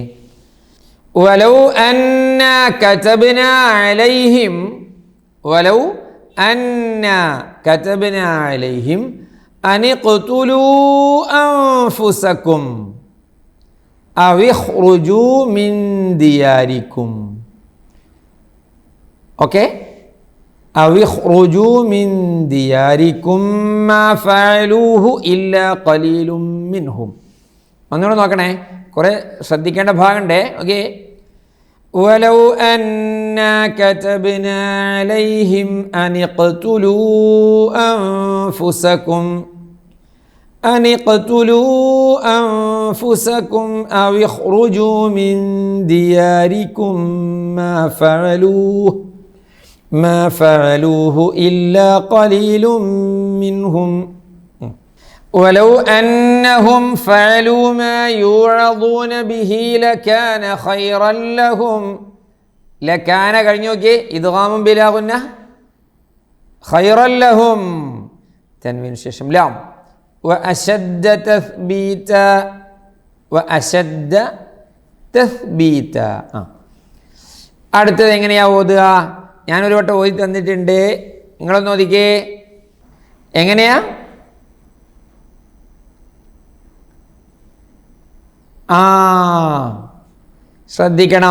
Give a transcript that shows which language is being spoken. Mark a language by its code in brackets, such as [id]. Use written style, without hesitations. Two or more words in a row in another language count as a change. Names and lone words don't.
[ar] ولو أنا كتبنا عليهم ولو أنا كتبنا عليهم أن اقتلوا أنفسكم أو اخرجوا من دياركم. [ml] okay? [ar] أو اخرجوا من دياركم ما فعلوه إلا قليل منهم. [ml] ഒന്നുകൂടെ നോക്കണേ, കുറെ ശ്രദ്ധിക്കേണ്ട ഭാഗമുണ്ട്. ഓക്കെ. [ar] ولو أنا كتبنا عليهم أن اقتلوا أنفسكم أو اخرجوا من دياركم ما فعلوه إلا قليل منهم ولو أنهم فعلوا ما يوعظون به لكان خيرا لهم. [ml] لكان കഴിഞ്ഞു നോക്കി, ഇദ്ഗാമും [ar] بلا غنة. خيرا لهم [ml] തൻവീൻ ശേഷം ലാം. [ar] وأشد تثبيتا. [ml] അടുത്തത് എങ്ങനെയാ ഓതുക? ഞാനൊരു വട്ടം ഓതി തന്നിട്ടുണ്ട്, നിങ്ങളൊന്ന് ഓതിക്കേ. എങ്ങനെയാ? ശ്രദ്ധിക്കണം.